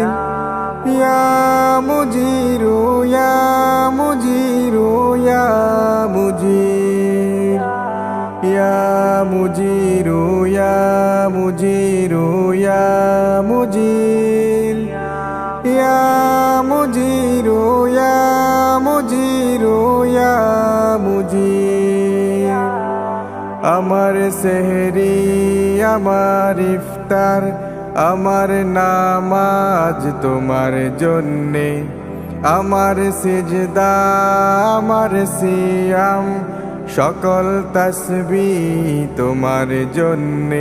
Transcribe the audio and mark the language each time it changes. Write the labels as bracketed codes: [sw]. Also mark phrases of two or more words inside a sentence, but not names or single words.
[ar] يا مجير يا مجير يا مجير. يا مجير يا مجير يا مجير. يا مجير يا مجير يا مجير. [bn] আমার সেহরি আমার ইফতার আমার নামাজ তোমার জন্যে, আমার সিজদা আমার সিয়াম সকল তাসবিহ তোমার জন্যে।